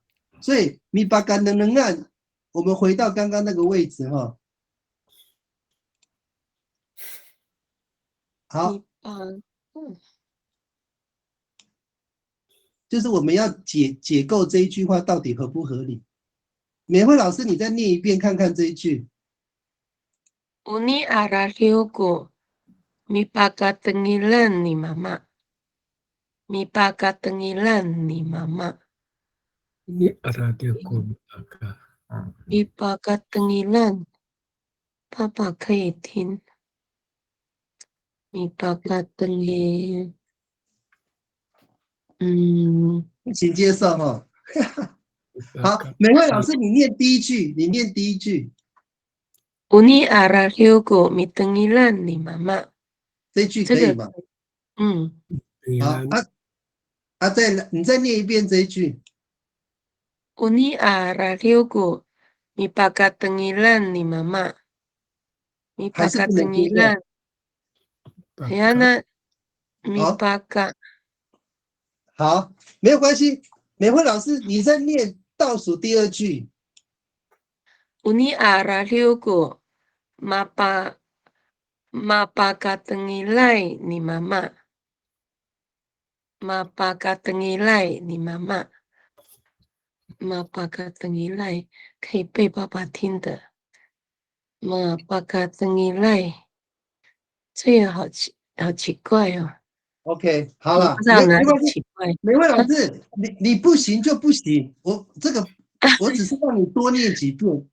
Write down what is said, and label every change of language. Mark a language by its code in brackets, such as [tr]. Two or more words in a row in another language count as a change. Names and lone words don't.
[zh] 所以米巴干能按，我们回到刚刚那个位置哈。好，就是我们要解构这一句话到底合不合理。美惠老师，你再念一遍看看这一句。 [ami] Uni arahiogo, mi paga tengilan ni mama. Mi paga tengilan ni mama. [zh] 你阿拉的过那个， [ami] Mi paga tengilan， [zh] 爸爸可以听。 [ami] Mi paga tengilan， [zh] 请接受哈。好，美惠老师，你念第一句，你念第一句。 [ami] Uni arahiogo, mi tengilan ni mama。 [zh] 这句可以吗？好，你再念一遍这一句。 [ami] Uni arahiogo, mi paga tengilan ni mama。Mi [zh] 还是 [ami] paga [zh] 不能接受。 tengilan，哎呀那mi 好， [ami] paga。 [zh] 好，没有关系。美惠老师，你在念倒数第二句。 [ami] Uni arahiogo, mapaga tengilai ni mama. Mapaga tengilai ni mama. Mapaga tengilai [zh] 可以被爸爸听的。 [ami] Mapaga tengilai [zh] 这个好奇怪哦。 OK， 好了，我不知道哪里奇怪。美惠老师，你不行就不行，我只是让你多念几遍。